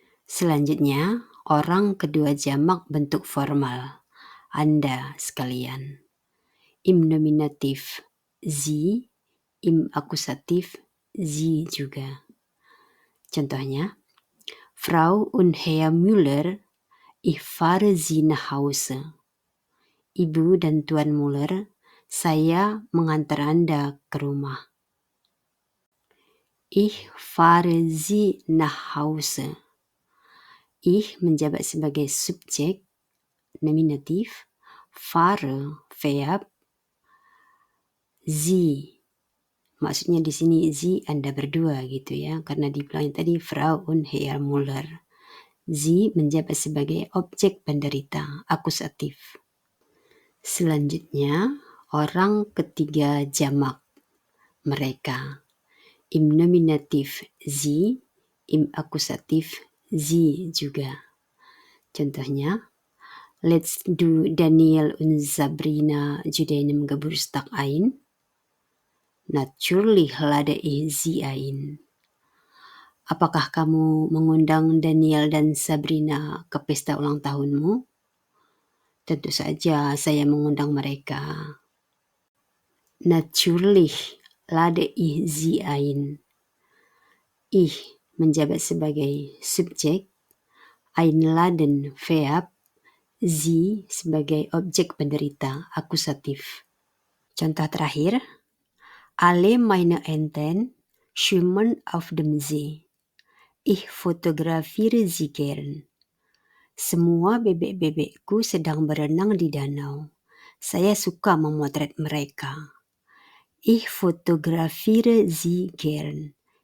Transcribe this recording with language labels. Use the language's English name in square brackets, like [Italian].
[Indonesian] Selanjutnya, orang kedua jamak bentuk formal, Anda sekalian. Im nominatif Sie, im akusatif Sie juga. [German] Contohnya, Frau und Herr Müller, ich fahre Sie nach Hause. [Indonesian] Ibu dan Tuan Müller, saya mengantar Anda ke rumah. [German] Ich fahre Sie nach Hause. [Indonesian] Ich menjabat sebagai subjek, nominatif, fahre, verb, Sie. Maksudnya di sini Sie Anda berdua gitu ya, karena dibilang tadi [German] Frau und Herr Müller. [Indonesian] Sie menjabat sebagai objek penderita, akusatif. Selanjutnya, orang ketiga jamak, mereka. Im nominatif Sie, im akusatif Sie juga. [German] Contohnya, let's do Daniel und Sabrina zu deinem Geburtstag ein. Natürlich lade ich sie ein. [Indonesian] Apakah kamu mengundang Daniel dan Sabrina ke pesta ulang tahunmu? Tentu saja saya mengundang mereka. [German] Natürlich lade ich sie ein. [Indonesian] Ich menjabat sebagai subjek, einladen verb, sie sebagai objek penderita, akusatif. Contoh terakhir, [German] alle meine Enten schwimmen auf dem See. Ich fotografiere sie gern. [Indonesian] Semua bebek-bebekku sedang berenang di danau. Saya suka memotret mereka. [German] Ich fotografiere sie gern.